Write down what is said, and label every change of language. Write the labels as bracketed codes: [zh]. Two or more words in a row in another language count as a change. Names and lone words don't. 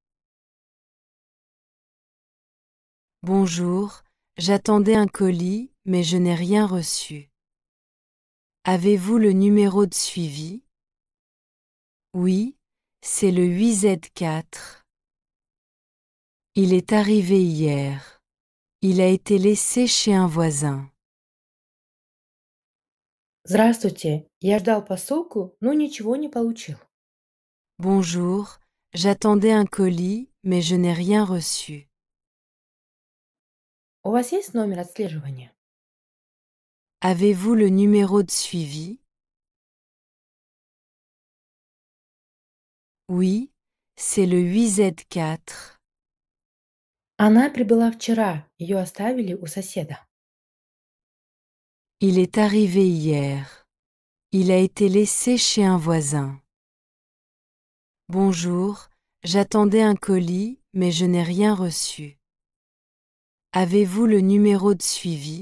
[fr] Bonjour, j'attendais un colis, mais je n'ai rien reçu. Avez-vous le numéro de suivi? Oui, c'est le 8Z4. Il est arrivé hier. Il a été laissé chez un voisin. [ru] Здравствуйте, я ждал посылку, но ничего не получил. [fr] Bonjour, j'attendais un colis, mais je n'ai rien reçu. [ru] У вас есть номер отслеживания? [fr] Avez-vous le numéro de suivi? Oui, c'est le 8Z4. [ru] Она прибыла вчера, ее оставили у соседа. [fr] Il est arrivé hier. Il a été laissé chez un voisin. Bonjour, j'attendais un colis, mais je n'ai rien reçu. Avez-vous le numéro de suivi?